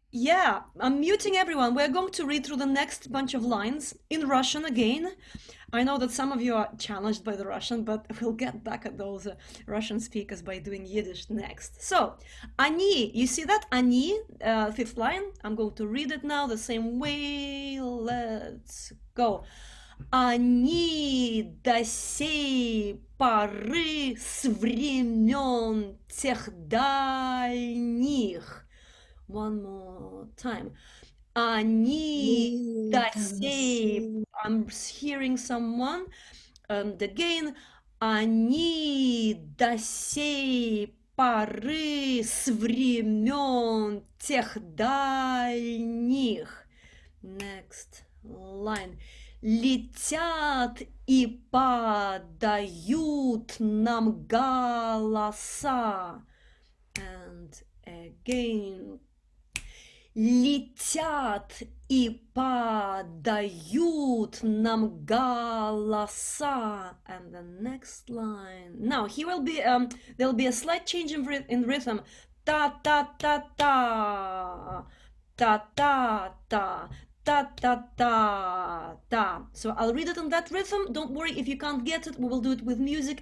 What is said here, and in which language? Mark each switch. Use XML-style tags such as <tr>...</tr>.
<en>Yeah, I'm muting everyone. We're going to read through the next bunch of lines in Russian again. I know that some of you are challenged by the Russian, but we'll get back at those Russian speakers by doing Yiddish next. So, они, you see that? Они, fifth line. I'm going to read it now the same way. Let's go.</en> <ru>Они до сей поры с времен тех дальних.</ru> <en>One more time.</en> <ru>Они до сей...</ru> <en>I'm hearing someone. Again.</en> <ru>Они до сей поры с времен тех дальних.</ru> <en>Next line.</en> <ru>Летят и подают нам голоса.</ru> <en>And again.</en> <ru>Летят и подают нам голоса.</ru> <en>And the next line. Now here will be there'll be a slight change in rhythm. Ta ta ta ta ta ta ta. Ta ta ta ta. So I'll read it in that rhythm. Don't worry if you can't get it. We will do it with music.</en>